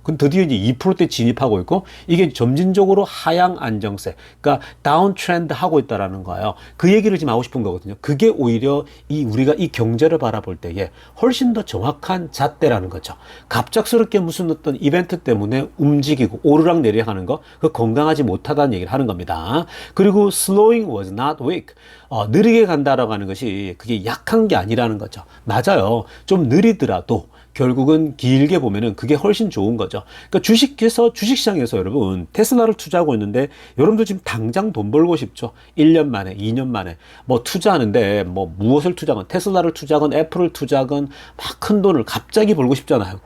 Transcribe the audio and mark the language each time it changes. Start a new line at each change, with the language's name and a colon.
Korean: 그럼 드디어 이제 2%대 진입하고 있고 이게 점진적으로 하향 안정세, 그러니까 다운 트렌드 하고 있다라는 거예요. 그 얘기를 지금 하고 싶은 거거든요. 그게 오히려 우리가 이 경제를 바라볼 때에 훨씬 더 정확한 잣대라는 거죠. 갑작스럽게 무슨 어떤 이벤트 때문에 움직이고 오르락 내리락 하는 거, 그 건강하지 못하다는 얘기를 하는 겁니다.
English: 그리고 slowing was not weak.
Korean: 느리게 간다라고 하는 것이 그게 약한 게 아니라는 거죠. 맞아요. 좀 느리더라도 결국은 길게 보면은 그게 훨씬 좋은 거죠. 그러니까 주식시장에서 여러분 테슬라를 투자하고 있는데 여러분들 지금 당장 돈 벌고 싶죠. 1년 만에, 2년 만에 뭐 투자하는데 뭐 무엇을 투자하건 테슬라를 투자하건 애플을 투자하건 막 큰 돈을 갑자기 벌고 싶잖아요.